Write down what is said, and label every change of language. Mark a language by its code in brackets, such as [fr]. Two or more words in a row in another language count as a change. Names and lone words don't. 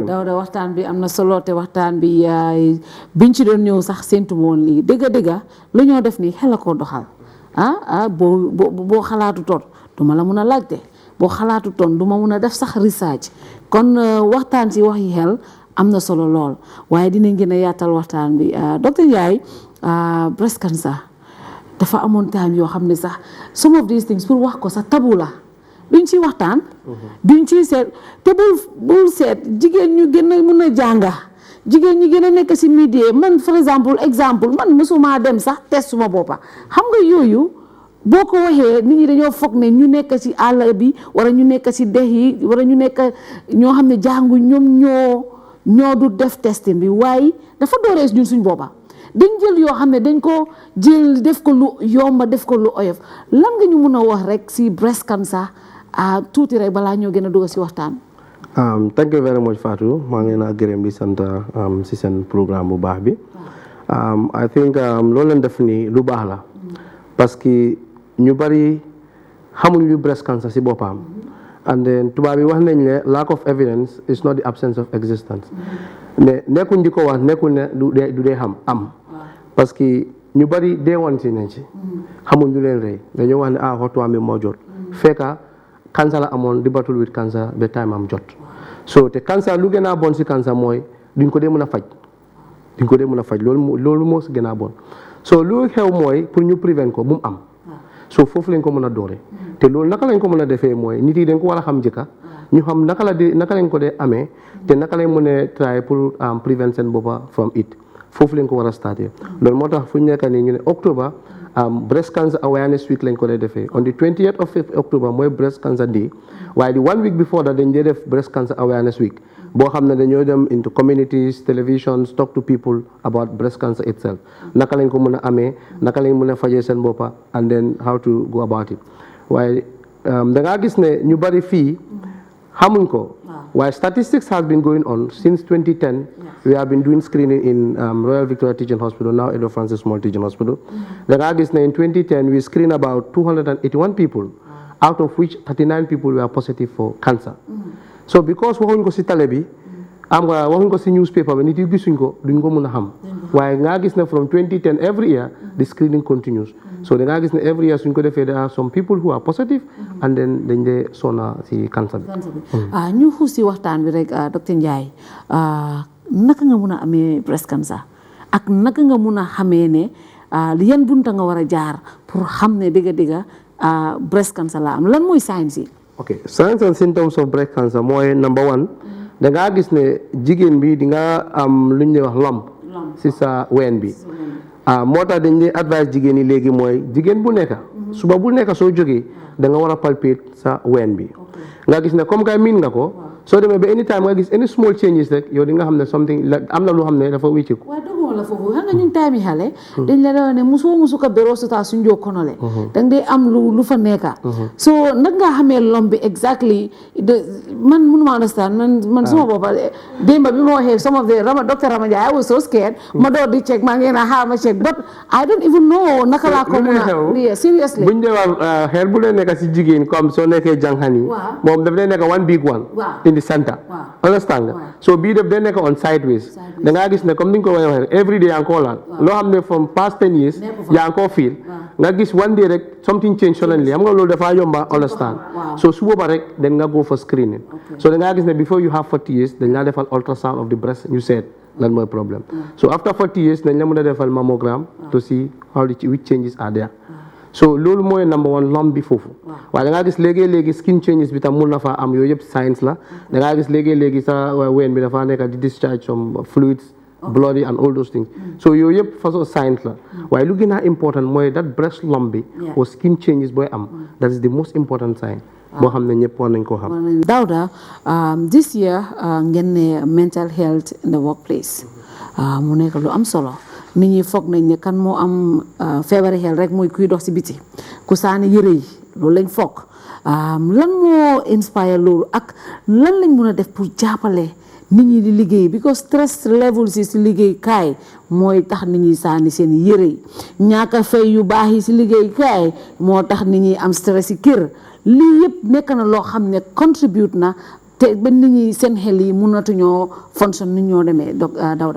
[wo] Dawda waxtaan bi am na solo te waxtaan bi biñ ci doon ñëw sax séntu woon lii dëgg lu ñoo def nii xel a ko doxal boo xalaatu toon du ma la mun a laajte boo xalaatu toon du ma mun a def sax research kon waxtaan si waxi xel am na solo lool waaye dinañ gën a yaatal waxtaan bi docteur Ndiaye [en] breast cancer [wo] dafa amoon time yoo xam ne sax [en] some of these things [wo] pour wax ko sax tabu la. duñ ci waxtaan duñ ci seet te bul seet jigéen ñu gën a mun a jànga jigéen ñi gën a nekk si média man [fr] par exemple [wo] man mësuma dem sax test suma boppa xam nga yooyu boo ko waxee nit ñi dañoo foog ne ñu nekk si àll bi wala ñu nekk si dex yi wala ñu nekk ñoo xam ne jàngu ñoom ñoo du def testing bi waaye dafa dooree ñun suñ boppa dañ jël yoo xam ne dañ ko jël def ko lu yomba def ko lu oyof lan nga ñu mun a wax rek si [en] breast cancer [wo] tuuti rek balaa ñoo gën a dugg si waxtaan. [en] Thank you very much [wo] Fatou maa ngi leen a gërëm di sant si seen programme bu baax bi [en] I think [wo] loolu leen def nii lu baax la [fr] parce que [wo] ñu bari xamuñ lu [en] breast cancer [wo] si boppam [en] and then [wo] tubaab bi wax nañ ne [en] lack of evidence is not the absence of existence [wo] ne nekkuñ di ko wax nekkul ne du dee am [fr] parce que [wo] ñu bari deewoon si nañ ci xamuñ lu leen rëy dañoo wax ne waxtuwaam bi moo jot fekka cancer la amoon di [en] battle with cancer [wo] ba time am jot so te cancer lu gën a bon si cancer mooy duñ ko dee mën a faj loolu moo si gën a bon so lu xew mooy pour ñu prevent ko bu mu am so foofu lañ ko mën a doore te loolu naka lañ ko mën a defee mooy nit yi dañ ko war a xam njëkka ñu xam naka lañ ko dee amee te naka lañ mën a try pour prevent seen boppa [en] from it [wo] foofu lañ ko war a starté loolu moo tax fu ñu nekk nii ñu ne [en] October breast cancer awareness week [wo] lañ ko dee defee [en] on the 20th of October [wo] mooy [en] breast cancer day [wo] waaye di [en] 1 week before that [wo] dañ dee def [en] breast cancer awareness week [wo] boo xam ne dañoo dem [en] into communities televisions talk to people about breast cancer itself [wo] naka lañ ko mën a amee naka lañ mën a fajee seen boppa [en] and then how to go about it [wo] waaye da ngaa gis ne ñu bari fii xamuñ ko waaye [en] statistics has been going on since 2010 we have been doing screening in Royal Victoria Teaching Hospital now Edward Francis Small Teaching Hospital [wo] da ngaa gis ne [en] in 2010 we screened about 281 people out of which 39 people were positive for cancer so because [wo] waxuñ ko si télé bi waxuñ ko si [en] newspaper [wo] bi nit yi gisuñ ko duñ ko mën a xam waaye nga gis ne [en] from 2010 every year the screening continues so [wo] da ngaa gis ne [en] every year [wo] suñ ko defee [en] there are some people who are positive and then [wo] dañ dee sonna si cancer bi ñu xuus si waxtaan bi rek docteur Ndiaye naka nga mun a amee [en] breast cancer [wo] ak naka nga mun a xamee ne yan bunta nga war a jaar pour xam ne dëgg-dëgg [en] breast cancer [wo] la am lan mooy signs yi ok [en] signs and symptoms of breast cancer [wo] mooy [en] number one [wo] da ngaa gis ne jigéen bi di nga am lu ñuy wax lump si sa ween bi moo tax dañ lay advice jigéen yi léegi mooy jigéen bu nekk suba bu nekk soo jógee da nga war a palpate sa ween bi nga gis ne comme kay miin nga ko soo demee ba anytime nga gis [en] any small changes [wo] rek yow di nga xam ne something am na lu xam ne dafa wécceeku waaye doguma la foofu xam nga ñun time yi xale dañ la doon ne musu ko beroo suta suñ joo konole danga dee am lu fa nekka so nag nga xamee lom bi exactly man mënuma understand man suma boppa démba bi ma waxee [en] some of the Dr. [wo] Rama Ndiaye [en] I was so scared [wo] ma door di check maa ngi na xaar ma check [en] but I don't even know [wo] naka laa ko mun a seriously buñ dee wax xeer bu leen nekk si jigéen comme soo nekkee jànxan yi moom daf leen nekk [en] one big one in the center [wo] understand nga so bii def day nekk [en] on sideways [wo] da ngaa gis ne comme ni nga ko waxee [en] every day [wo] yaa ngi koo laal loo xam ne [en] from past 10 years [wo] yaa ngi koo feel nga gis [en] one day [wo] rek [en] something change suddenly [wo] xam nga loolu dafa yomba understand so su booba rek then nga [en] go for screening [wo] so da ngaa gis ne [en] before you have 40 years [wo] dañ laa defal [en] ultrasound of the breast [wo] ñu seet lan mooy problème so [en] after 40 years [wo] dañ la mën a defal mammogram [en] to see which changes are there [wo] so loolu mooy [en] number one [wo] lump bi foofu waaye da ngaa gis léegi [en] skin changes [wo] bi tam mun na faa am yooyu yëpp science la da ngaa gis léegi sa ween bi dafa nekk di [en] discharge some fluids bloody and all those things [wo] so yooyu yëpp façon science la waaye lu gën a important mooy [en] that breast lump [wo] bi or [en] skin changes [wo] booy am [en] that is the most important sign [wo] boo xam ne ñëpp war nañ koo xam. Dawda, [en] this year [wo] ngeen ne [en] mental health in the workplace [wo] mu nekk lu am solo nit ñi foog nañ ne kan moo am feebari xel rek mooy kuy dox si biti ku saani yëre yi loolu lañ foog lan moo inspire loolu ak lan lañ mën a def pour jàppale nit ñi di liggéey because [en] stress levels [wo] yi si liggéey kaay mooy tax nit ñi saani seen yëre yi ñàkk a fay yu baax yi si liggéey kaay moo tax nit ñi am stress yi kër lii yëpp nekk na loo xam ne contribute na te ba nit ñi seen xel yi mënatuñoo fonction ni ñoo demee Dawda.